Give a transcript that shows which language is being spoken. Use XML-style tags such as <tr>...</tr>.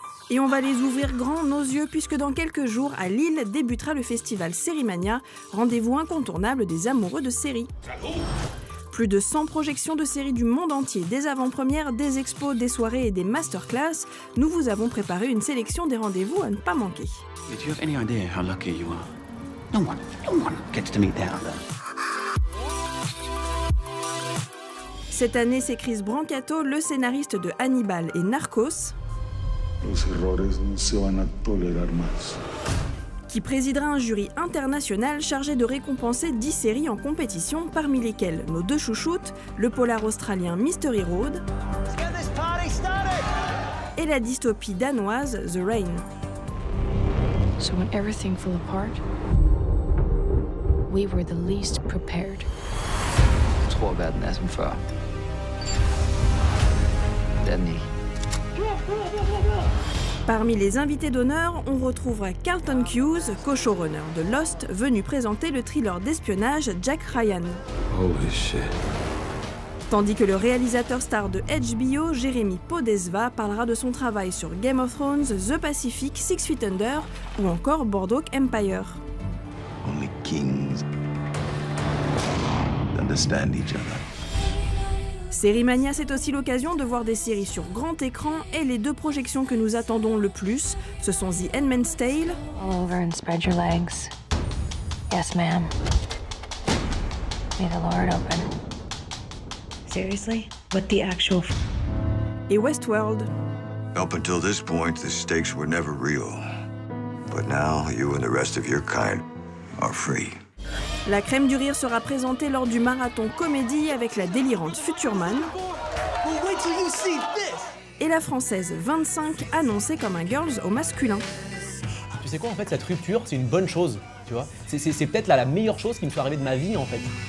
<fr>Et on va les ouvrir grands, nos yeux, puisque dans quelques jours, à Lille, débutera le festival Sérimania, rendez-vous incontournable des amoureux de séries. Plus de 100 projections de séries du monde entier, des avant-premières, des expos, des soirées et des masterclass, nous vous avons préparé une sélection des rendez-vous à ne pas manquer.</fr> <en>Did you have any idea how lucky you are? No one gets to meet their other.</en> <fr>Cette année, c'est Chris Brancato, le scénariste de Hannibal et Narcos, qui présidera un jury international chargé de récompenser 10 séries en compétition, parmi lesquelles nos 2 chouchoutes, le polar australien Mystery Road et la dystopie danoise The Rain.</fr> <en>So when everything fell apart, we were the least prepared.</en> <sv>Två världen för.</sv> <en>Danny.</en> <fr>Parmi les invités d'honneur, on retrouvera Carlton Cuse, co-showrunner de Lost, venu présenter le thriller d'espionnage Jack Ryan.</fr> <en>Holy shit.</en> <fr>Tandis que le réalisateur star de HBO, Jérémy Podesva, parlera de son travail sur Game of Thrones, The Pacific, 6 Feet Under ou encore Boardwalk Empire.</fr> <en>Only kings understand each other.</en> <fr>Sérimania, c'est aussi l'occasion de voir des séries sur grand écran et les 2 projections que nous attendons le plus, ce sont The Handmaid's Tale</fr> <en>Roll over and spread your legs. Yes, ma'am. May the Lord open. Seriously? What the actual</en> <fr>et Westworld.</fr> <en>Up until this point, the stakes were never real. But now, you and the rest of your kind are free.</en> <fr>La crème du rire sera présentée lors du marathon comédie avec la délirante Futurman et la française 25 annoncée comme un girls au masculin. Tu sais quoi, en fait, cette rupture, c'est une bonne chose, tu vois. C'est peut-être la meilleure chose qui me soit arrivée de ma vie, en fait.</fr>